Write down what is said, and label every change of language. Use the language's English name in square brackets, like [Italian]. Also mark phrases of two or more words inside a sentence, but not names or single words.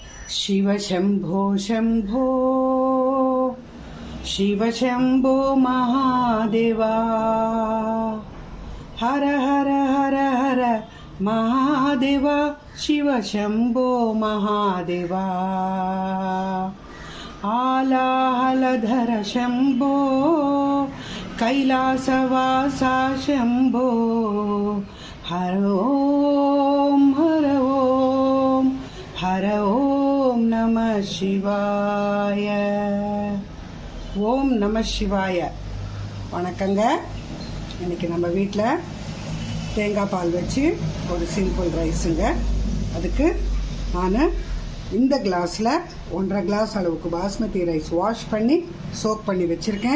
[Hindi] शिव शंभो शंभो शिव शंभो महादेवा हर हर हर हर महादेवा शिव शंभो महादेवा आलाहलधर शंभो कैलासवासा शंभो हर [Sanskrit] ओम नम शिवाय. ओम नम शिवाय. [Tamil] வணக்கங்க. இன்னைக்கு நம்ம வீட்டில் தேங்காய் பால் வச்சு ஒரு [English] simple rice. [Tamil] அதுக்கு நான் இந்த கிளாஸில் 1.5 கிளாஸ் அளவுக்கு பாஸ்மதி ரைஸ் வாஷ் பண்ணி சோக் பண்ணி வச்சுருக்கேன்.